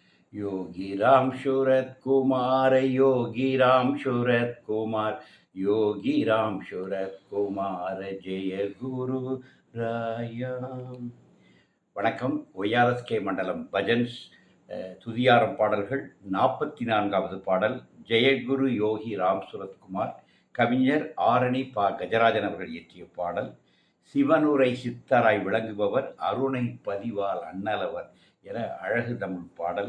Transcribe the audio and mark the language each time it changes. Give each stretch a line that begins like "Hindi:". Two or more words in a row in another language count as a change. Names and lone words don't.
Tamil: योगी राम शूरत कुमार, योगी राम शूरत कुमार, योगी राम शूरत कुमार, जय குரு ராயாம். வணக்கம். ஒய்ஆர்எஸ்கே மண்டலம் பஜன்ஸ் துதியாரம் பாடல்கள் 44வது பாடல் ஜெயகுரு யோகி ராம் சுரத்குமார். கவிஞர் ஆரணி பா கஜராஜன் அவர்கள் இயற்றிய பாடல். சிவனுரை சித்தராய் விளங்குபவர், அருணை பதிவால் அண்ணலவர் என அழகு தமிழ் பாடல்.